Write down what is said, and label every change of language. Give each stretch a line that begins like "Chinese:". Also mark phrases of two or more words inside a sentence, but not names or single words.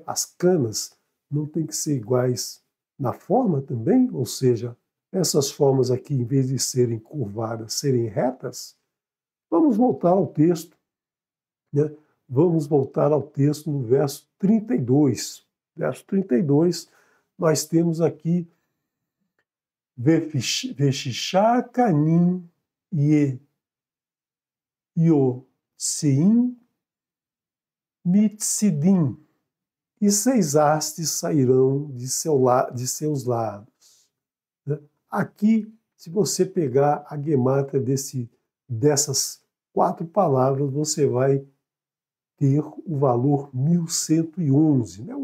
Portuguese: As canas, não têm que ser iguais na forma também? Ou seja, essas formas aqui, em vez de serem curvadas, serem retas? Vamos voltar ao texto, né? Vamos voltar ao texto no verso 32. Verso 32, nós temos aqui
Hebrew: וששה קנים יצאים מצדיה.
Portuguese: e 6 hastes sairão de seus lados. Né? Aqui, se você pegar a gemátria dessas 4 palavras, você vai ter o valor 1111. É, né?